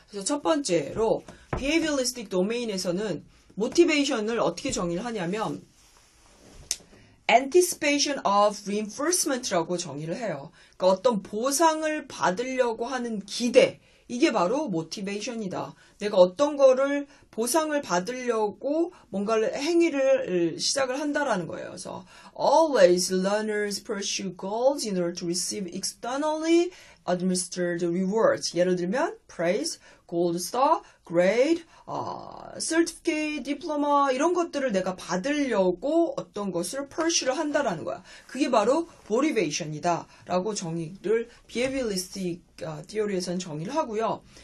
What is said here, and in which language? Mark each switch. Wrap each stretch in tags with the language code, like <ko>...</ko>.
<ko>그래서 첫 번째로 behavioralistic domain에서는 motivation을 어떻게 정의를 하냐면 anticipation of reinforcement라고 정의를 해요. 그러니까 어떤 보상을 받으려고 하는 기대, 이게 바로 motivation이다. 내가 어떤 거를 보상을 받으려고 뭔가를 행위를 시작을 한다라는 거예요. 그래서</ko> <en>always learners pursue goals in order to receive externally administered rewards.</en> <ko>예를 들면 praise, gold star, grade, certificate, diploma 이런 것들을 내가 받으려고 어떤 것을 pursue를 한다라는 거야. 그게 바로 motivation이다 라고 정의를 behavioralistic theory에서는 정의를 하고요.</ko>